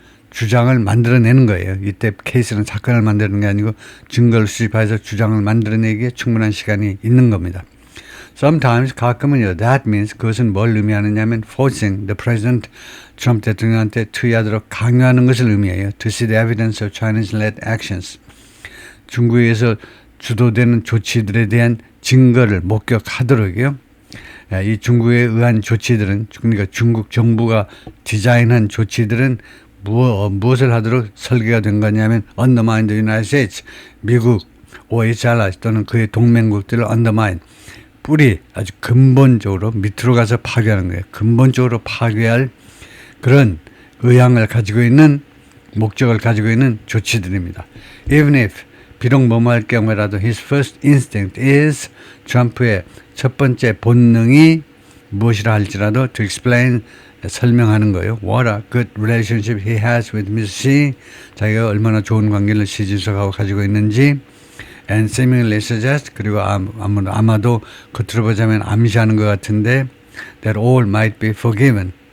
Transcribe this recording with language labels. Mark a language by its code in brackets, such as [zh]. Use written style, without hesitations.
[ko] 주장을 만들어내는 거예요. 이때 케이스는 사건을 만드는 게 아니고 증거를 수집해서 주장을 만들어내기에 충분한 시간이 있는 겁니다. Sometimes 가끔은요. [en] That means [ko] 그것은 뭘 의미하느냐면 [en] forcing the president [ko] 트럼프 대통령한테 투여하도록 강요하는 것을 의미해요. [en] To see the evidence of Chinese-led actions. [ko] 중국에서 주도되는 조치들에 대한 증거를 목격하도록요. 이 중국에 의한 조치들은 그러니까 중국 정부가 디자인한 조치들은 무엇을 하도록 설계가 된 거냐면 [en] undermine the United States, [ko] 미국, OHR 또는 그의 동맹국들을 undermine, 아주 근본적으로 밑으로 가서 파괴하는 거예요. 근본적으로 파괴할 그런 의향을 가지고 있는 목적을 가지고 있는 조치들입니다. Even if 비록 뭐할 경우라도 [en] his first instinct is [ko] 트럼프의 첫 번째 본능이 무엇이라 할지라도 [en] to explain [ko] 설명하는 거예요. [en] What a good relationship he has with Mr. Xi. [ko] 자기가 얼마나 좋은 관계를 시 주석하고 가지고 있는지. [en] And seemingly suggest. [ko] 그리고 아마도 겉으로 보자면 암시하는 것 같은데 [en] that all might be forgiven.